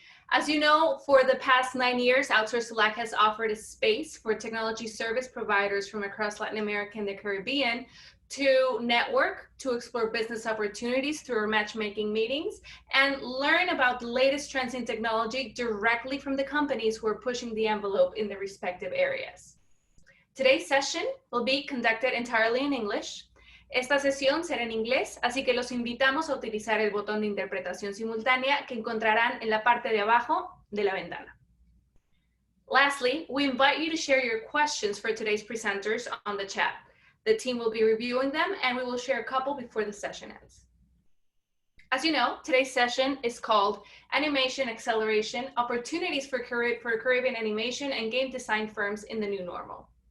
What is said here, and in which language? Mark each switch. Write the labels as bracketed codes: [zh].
[en] As you know, for the past 9 years, Outsource to LAC has offered a space for technology service providers from across Latin America and the Caribbean to network, to explore business opportunities through our matchmaking meetings, and learn about the latest trends in technology directly from the companies who are pushing the envelope in their respective areas. Today's session will be conducted entirely in English. [es] Esta sesión será en inglés, así que los invitamos a utilizar el botón de interpretación simultánea que encontrarán en la parte de abajo de la ventana. [en] Lastly, we invite you to share your questions for today's presenters on the chat. The team will be reviewing them, and we will share a couple before the session ends. As you know, today's session is called Animation Acceleration, Opportunities for Caribbean Animation and Game Design Firms in the New Normal.